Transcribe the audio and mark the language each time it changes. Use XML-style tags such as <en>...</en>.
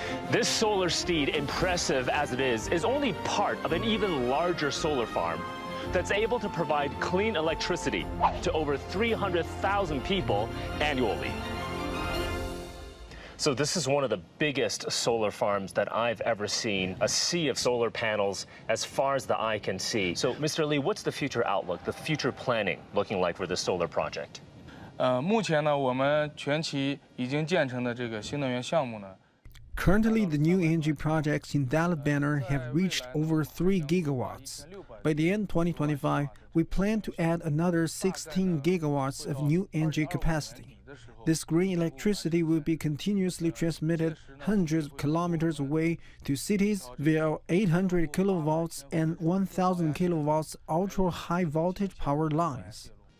<en>This solar steed, impressive as it is only part of an even larger solar farm that's able to provide clean electricity to over 300,000 people annually. So this is one of the biggest solar farms that I've ever seen, a sea of solar panels as far as the eye can see. So, Mr. Li, what's the future outlook, the future planning looking like for this solar project?</en> <zh>目前呢，我们全期已经建成的这个新能源项目呢。</zh> <en>Currently, the new energy projects in that banner have reached over 3 gigawatts. By the end of 2025, we plan to add another 16 gigawatts of new energy capacity. This green electricity will be continuously transmitted hundreds of kilometers away to cities via 800 kilovolts and 1,000 kilowatts ultra-high voltage power lines.</en>